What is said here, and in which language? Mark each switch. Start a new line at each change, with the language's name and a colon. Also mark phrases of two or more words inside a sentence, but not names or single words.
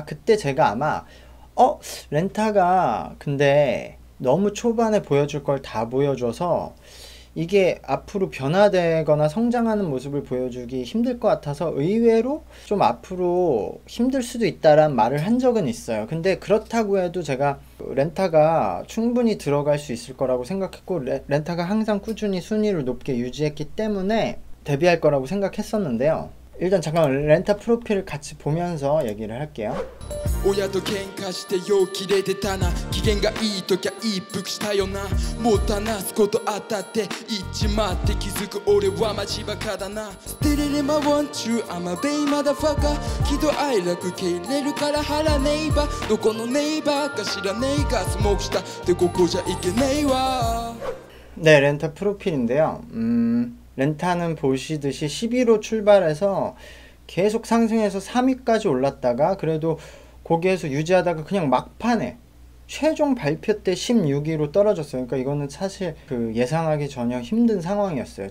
Korean: 그때 제가 아마 렌타가 근데 너무 초반에 보여줄 걸 다 보여줘서 이게 앞으로 변화되거나 성장하는 모습을 보여주기 힘들 것 같아서 의외로 좀 앞으로 힘들 수도 있다란 말을 한 적은 있어요. 근데 그렇다고 해도 제가 렌타가 충분히 들어갈 수 있을 거라고 생각했고, 렌타가 항상 꾸준히 순위를 높게 유지했기 때문에 데뷔할 거라고 생각했었는데요. 일단 잠깐만 렌타 프로필을 같이 보면서 얘기를 할게요.
Japanese: 親と喧嘩してよう切れてたな機嫌がいいときゃ一服したよなもっと話すことあったって言っちまって気づく俺はマジバカだな捨てれれま
English: want you I'm a baby motherfucker
Japanese: 喜怒哀楽蹴れるから腹ネイバーどこのネイバーか知らねえがスモークしたってここじゃいけねえわ
Korean: 네, 렌타 프로필인데요. 렌타는 보시듯이 11호 출발해서 계속 상승해서 3위까지 올랐다가 그래도 거기에서 유지하다가 그냥 막판에 최종 발표 때 16위로 떨어졌어요. 그러니까 이거는 사실 그 예상하기 전혀 힘든 상황이었어요.